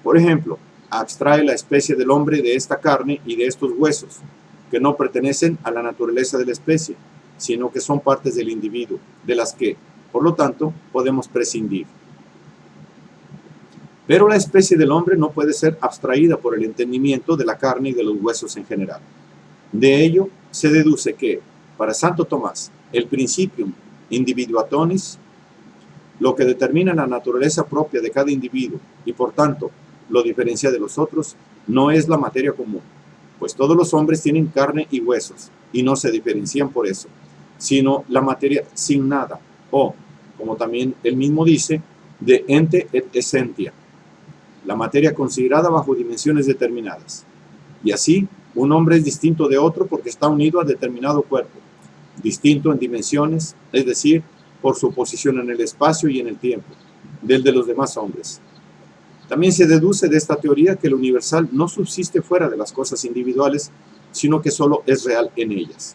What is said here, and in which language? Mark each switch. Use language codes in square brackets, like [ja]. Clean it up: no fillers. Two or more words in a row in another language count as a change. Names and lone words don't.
[es] Por ejemplo, abstrae la especie del hombre de esta carne y de estos huesos, que no pertenecen a la naturaleza de la especie, sino que son partes del individuo, de las que, por lo tanto, podemos prescindir. Pero la especie del hombre no puede ser abstraída por el entendimiento de la carne y de los huesos en general. De ello se deduce que, para Santo Tomás, el [la] principium individuatonis, [es] lo que determina la naturaleza propia de cada individuo y por tanto lo diferencia de los otros, no es la materia común, pues todos los hombres tienen carne y huesos y no se diferencian por eso, sino la materia sin nada, o, como también él mismo dice, [la] de ente et essentia, [es] la materia considerada bajo dimensiones determinadas. Y así, un hombre es distinto de otro porque está unido a determinado cuerpo, distinto en dimensiones, es decir, por su posición en el espacio y en el tiempo, del de los demás hombres. También se deduce de esta teoría que el universal no subsiste fuera de las cosas individuales, sino que solo es real en ellas.